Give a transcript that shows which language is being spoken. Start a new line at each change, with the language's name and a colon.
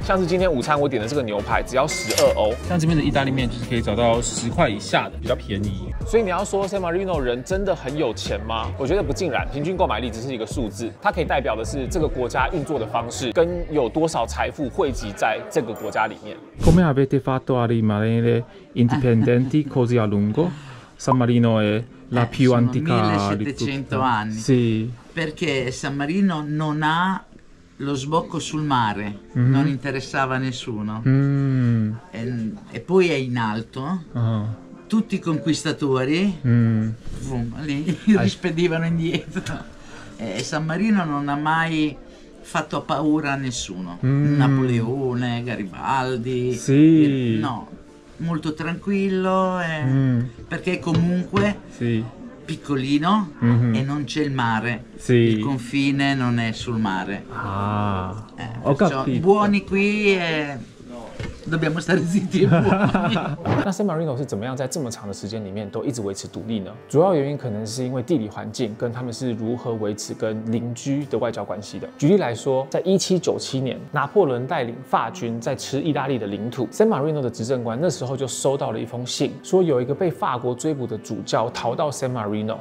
Chinese: 像是今天午餐我点的这个牛排只要12欧，像这边的意大利面就是可以找到10块以下的，比较便宜。所以你要说 San Marino 人真的很有钱吗？我觉得不尽然，平均购买力只是一个数字，它可以代表的是这个国家运作的方式跟有多少财富汇集在这个国家里面。
Italian: Come avete fatto a rimanere indipendenti così a lungo? San Marino è la più antica di tutte. 1700 anni. Sì. Perché San Marino non ha lo sbocco sul mare, non interessava a nessuno. E poi è in alto. Tutti i conquistatori li rispedivano indietro. E San Marino non ha mai fatto paura a nessuno. Napoleone, Garibaldi. Sì. No, molto tranquillo perché comunque piccolino e non c'è il mare. Il confine non è sul mare. Ho capito. Buoni qui e dobbiamo stare zitti e buoni.
Chinese: 那 San Marino 是怎么样在这么长的时间里面都一直维持独立呢？主要原因可能是因为地理环境跟他们是如何维持跟邻居的外交关系的。举例来说，在1797年，拿破仑带领法军在吃意大利的领土 ，San Marino 的执政官那时候就收到了一封信，说有一个被法国追捕的主教逃到 San Marino。